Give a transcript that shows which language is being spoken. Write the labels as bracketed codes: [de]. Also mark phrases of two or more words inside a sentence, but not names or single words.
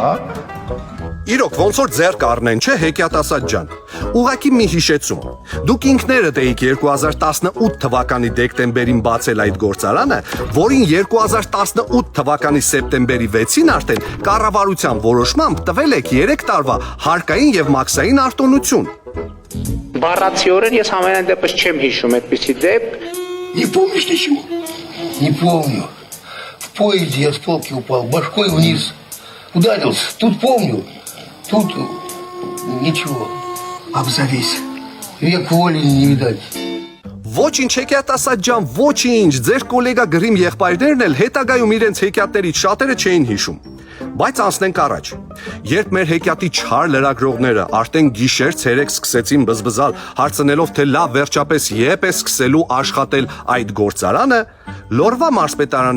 [hy] Իրոք, ոնց որ ձեռ կառնեն, չէ, հեքիաթասաց ջան։ Ուղղակի մի հիշեցում։ Դուք ինքներդ էիք 2018 թվականի դեկտեմբերին բացել այդ գործարանը, որին 2018 թվականի սեպտեմբերի 6-ին արդեն կառավարության որոշմամբ տվել եք 3 տարվա հարկային եւ մաքսային արտոնություն։ Բառացիորեն ես համենայն դեպս չեմ հիշում այդպիսի դեպք։ [ru] Не помнишь ничего? Не помню. В поезде я с полки упал, башкой вниз. Ударился. Тут помню. Тут ничего. Обзавись. Век воли не видать. [hy] Ոչինչ հեքիաթասաց ջան, ոչինչ, ձեր գոլեգա գրիմ եղբայրներն էլ հետագայում իրենց հեքիաթներից շատերը չէին հիշում։ Բայց անցնենք առաջ։ Երբ մեր հեքիաթի չար լրագրողները արդեն գիշեր ցերեկ սկսեցին բզբզալ, հարցնելով թե լավ վերջապես երբ է սկսելու աշխատել այդ գործարանը, Լորվա մարզպետարանի